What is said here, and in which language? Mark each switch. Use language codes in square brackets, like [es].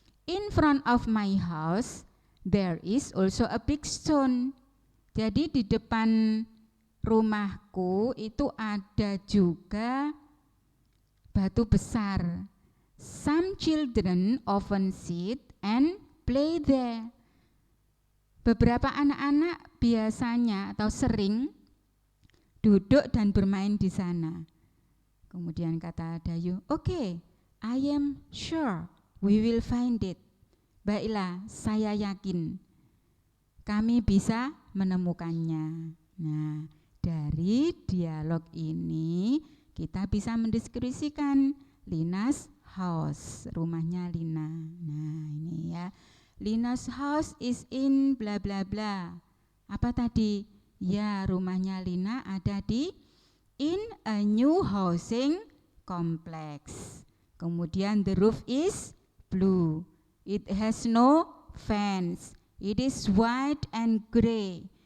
[en] In front of my house, there is also a big stone. [id] Jadi di depan rumahku itu ada juga batu besar. [en] Some children often sit and play there. [id] Beberapa anak-anak biasanya atau sering duduk dan bermain di sana. Kemudian kata Dayu, [en] okay, I am sure we will find it. [id] Baiklah, saya yakin kami bisa menemukannya. Nah, dari dialog ini kita bisa mendeskripsikan Lina's house, rumahnya Lina. Nah, ini ya. [en] Lina's house is in bla bla bla. [id] Apa tadi? Ya, rumahnya Lina ada di [en] in a new housing complex. Kemudian the roof is blue. It has no fence. It is white and gray.